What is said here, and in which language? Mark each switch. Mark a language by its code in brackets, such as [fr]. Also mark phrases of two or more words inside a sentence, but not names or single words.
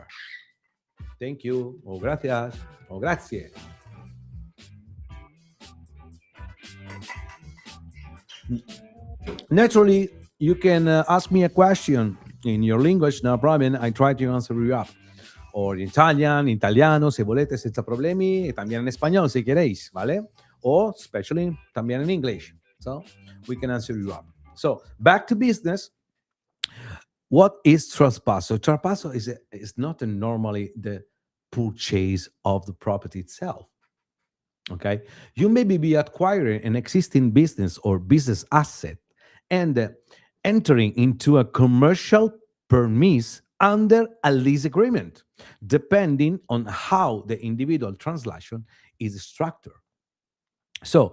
[en] Thank you. Oh, gracias. Oh, grazie. Naturally, you can ask me a question in your language, no problem. I try to answer you up. Or in Italian, [it] italiano, si volete, senza problemi, [es] y también en español, si queréis, ¿vale? [en] Or especially también in English. So we can answer you up. So back to business. What is traspasso? Traspasso is not normally the purchase of the property itself. Okay, you may be acquiring an existing business or business asset and entering into a commercial premise under a lease agreement, depending on how the individual transaction is structured.